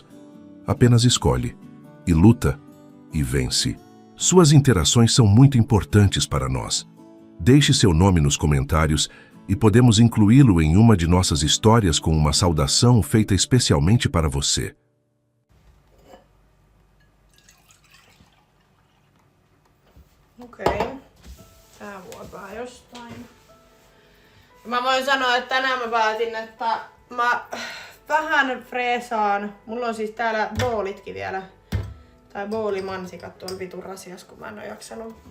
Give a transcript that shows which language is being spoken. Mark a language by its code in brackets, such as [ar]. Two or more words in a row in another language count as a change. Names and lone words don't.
[pt] Apenas escolhe, e luta, e vence. Suas interações são muito importantes para nós. Deixe seu nome nos comentários e podemos incluí-lo em uma de nossas histórias com uma saudação feita especialmente para você. [sv] Okej, här var Bergstein. [fi] Mä voin sanoa, että tänään mä päätin, että mä vähän freesaan. Mulla on siis täällä boolitkin vielä. Tai boolimansikat tuolla vitun rasias, kun mä en oo jaksanut.